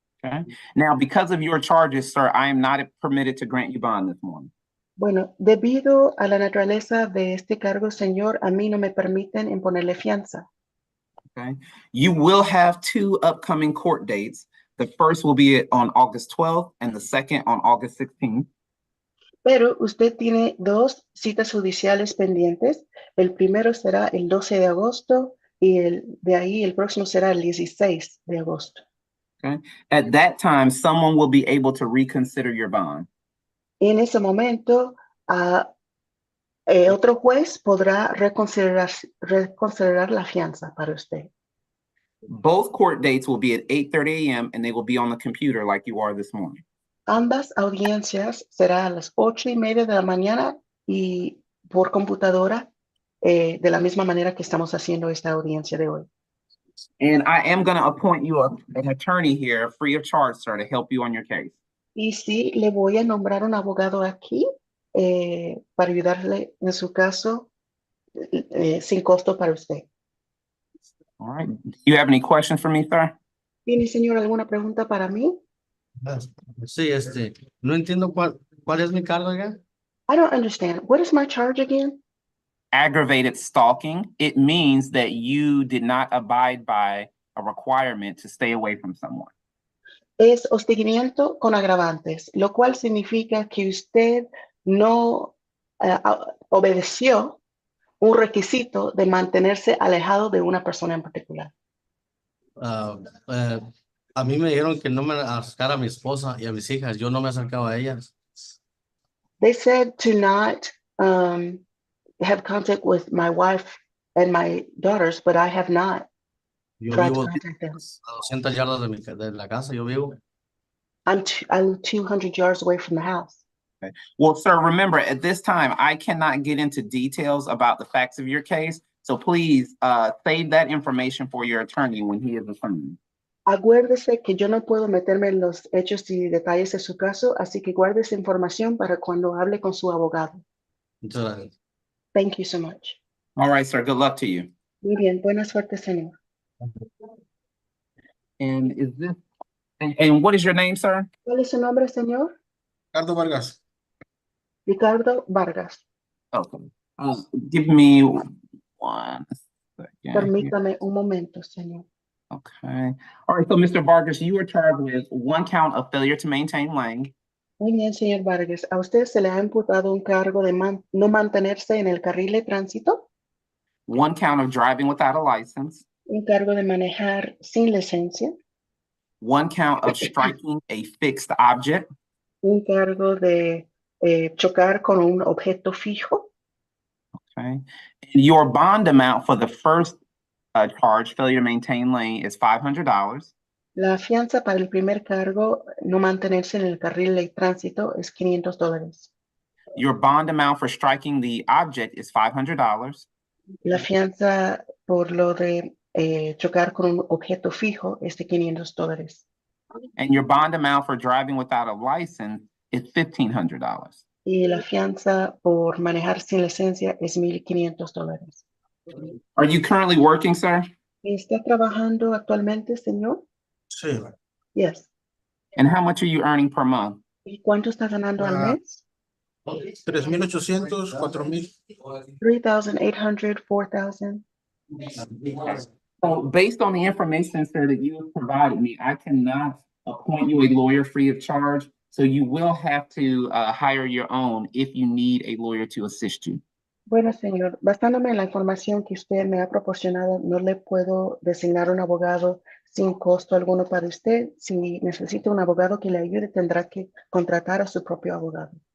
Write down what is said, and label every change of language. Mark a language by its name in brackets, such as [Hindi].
[English] okay? Now, because of your charges, sir, I am not permitted to grant you bond this morning. [Spanish] Bueno, debido a la naturaleza de este cargo, señor, a mí no me permiten imponerle fianza. [English] Okay. You will have two upcoming court dates. The first will be on August 12th and the second on August 16th. [Spanish] Pero usted tiene dos citas judiciales pendientes. El primero será el 12 de agosto y de ahí el próximo será el 16 de agosto. [English] At that time, someone will be able to reconsider your bond. [Spanish] En ese momento, otro juez podrá reconsiderar la fianza para usted. [English] Both court dates will be at 8:30 a.m. and they will be on the computer like you are this morning. [Spanish] Ambas audiencias será a las 8:30 de la mañana y por computadora de la misma manera que estamos haciendo esta audiencia de hoy. [English] And I am going to appoint you an attorney here free of charge, sir, to help you on your case. [Spanish] Y sí, le voy a nombrar un abogado aquí para ayudarle en su caso sin costo para usted. [English] All right. Do you have any questions for me, sir? [Spanish] ¿Tiene, señor, alguna pregunta para mí? Sí, no entiendo cuál es mi cargo ya. [English] I don't understand. What is my charge again? Aggravated stalking. It means that you did not abide by a requirement to stay away from someone. [Spanish] Es hostigamiento con agravantes, lo cual significa que usted no obedeció un requisito de mantenerse alejado de una persona en particular. A mí me dijeron que no me acercara a mi esposa y a mis hijas. Yo no me acercaba a ellas. [English] They said to not have contact with my wife and my daughters, but I have not [Spanish] Yo [English] tried [Spanish] vivo [English] to contact them. [Spanish] a 200 yardas de la casa. Yo vivo. [English] I'm 200 yards away from the house. Okay. Well, sir, remember, at this time, I cannot get into details about the facts of your case. So please save that information for your attorney when he is assigned. [Spanish] Acuérdese que yo no puedo meterme en los hechos y detalles de su caso, así que guarde esa información para cuando hable con su abogado. Muchas gracias. [English] Thank you so much. All right, sir. Good luck to you. [Spanish] Muy bien, buena suerte, señor. [English] And is this, and what is your name, sir? [Spanish] ¿Cuál es su nombre, señor? Ricardo Vargas. Ricardo Vargas. [English] Okay. Give me 1 second. here. [Spanish] Permítame un momento, señor. [English] Okay. All right. So, Mr. Vargas, you are charged with 1 count of failure to maintain lane, [Spanish] Muy bien, señor Vargas. ¿A usted se le ha imputado un cargo de no mantenerse en el carril de tránsito? [English] 1 count of driving without a license, [Spanish] Un cargo de manejar sin licencia, [English] 1 count of striking a fixed object, [Spanish] un cargo de chocar con un objeto fijo. [English] okay? And your bond amount for the first charge, failure to maintain lane, is $500. [Spanish] La fianza para el primer cargo, no mantenerse en el carril de tránsito, es $500. [English] Your bond amount for striking the object is $500. [Spanish] La fianza por lo de chocar con un objeto fijo es de $500. [English] And your bond amount for driving without a license is $1,500. [Spanish] Y la fianza por manejar sin licencia es $1,500. [English] Are you currently working, sir? [Spanish] ¿Está trabajando actualmente, señor? Sí. [English] Yes. And how much are you earning per month? [Spanish] ¿Y cuánto está ganando al mes? 3,800, 4,000. [English] 3,800, 4,000. So based on the information, sir, that you have provided me, I cannot appoint you a lawyer free of charge. So you will have to hire your own if you need a lawyer to assist you. [Spanish] Bueno, señor, basándome en la información que usted me ha proporcionado, no le puedo designar un abogado sin costo alguno para usted. Si necesita un abogado que le ayude, tendrá que contratar a su propio abogado.